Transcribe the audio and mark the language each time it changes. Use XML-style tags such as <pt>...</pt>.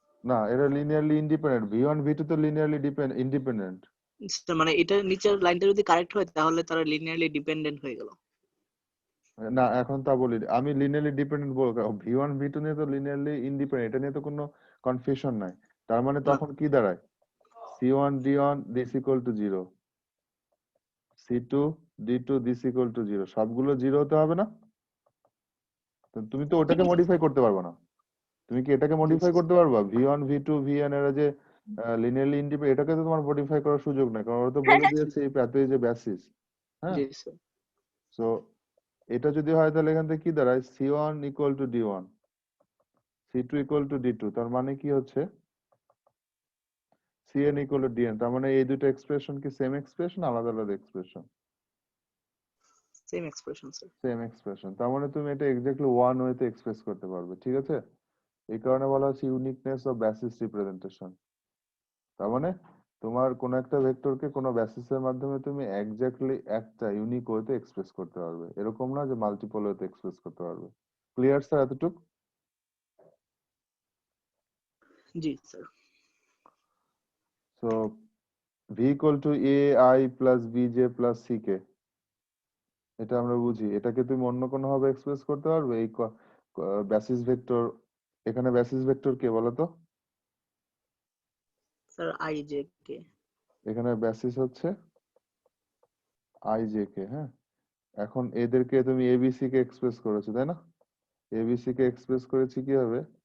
<bn>না, এরা linearly independent. v1 v2 তো লিনিয়ারলি ইন্ডিপেন্ডেন্ট। স্যার মানে এটা নিচের লাইনটা যদি কারেক্ট হয় তাহলে তারা লিনিয়ারলি ডিপেন্ডেন্ট হয়ে গেল। না, এখন তা বলি, আমি লিনিয়ারলি ডিপেন্ডেন্ট বলবো, v1 v2 নিয়ে তো লিনিয়ারলি ইন্ডিপেন্ডেন্ট, এটা নিয়ে তো কোনো কনফিউশন নাই। তার মানে না তখন কি দাঁড়ায়?</bn> <en>c1 d1 this equal to 0, c2 d2 this equal to 0,</en> <bn>সবগুলো 0 হতে হবে না? তো তুমি তো ওটাকে মডিফাই করতে পারবে না। তুমি কি এটাকে মডিফাই করতে পারবা? v1 v2 vn এরা যে লিনিয়ারলি ইন্ডিপেন্ডেন্ট, এটাকে তো তোমার মডিফাই করার সুযোগ নাই, কারণ ওরা তো বলে দিয়েছে এই প্যাথওয়ে যে বেসিস। হ্যাঁ, জি স্যার, সো এটা যদি হয় তাহলে এখান থেকে কি দাঁড়ায়?</bn> <en>c1 equal to d1, c2 equal to d2,</en> <bn>তার মানে কি হচ্ছে</bn> <en>cn equal to dn।</en> <bn>তার মানে এই দুটো এক্সপ্রেশন কি সেম এক্সপ্রেশন, আলাদা আলাদা expression? Same expression sir. Same expression. তার মানে তুমি এটা এক্স্যাক্টলি ওয়ান ওয়েতে এক্সপ্রেস করতে পারবে, ঠিক আছে? এই কারণে বলা হচ্ছে ইউনিকনেস অফ বেসিস রিপ্রেজেন্টেশন। তার মানে তোমার কোন একটা ভেক্টরকে কোনো বেসিসের মাধ্যমে তুমি এক্স্যাক্টলি একটা ইউনিক ওয়েতে এক্সপ্রেস করতে পারবে, এরকম না যে মাল্টিপল ওয়েতে এক্সপ্রেস করতে পারবে। ক্লিয়ার স্যার এতটুকু? জি sir.</bn> <en>so v equal to ai plus bj plus ck,</en> <bn>এটা আমরা বুঝি। এটাকে তুমি অন্য কোনো ভাবে এক্সপ্রেস করতে পারবে? এই বেসিস ভেক্টর, এখানে বেসিস ভেক্টর কে বলো তো? Sir I J K. এখানে বেসিস হচ্ছে i j k, হ্যাঁ। এখন এদেরকে তুমি abc কে এক্সপ্রেস করেছো, তাই না? abc কে এক্সপ্রেস করেছি কিভাবে?</bn>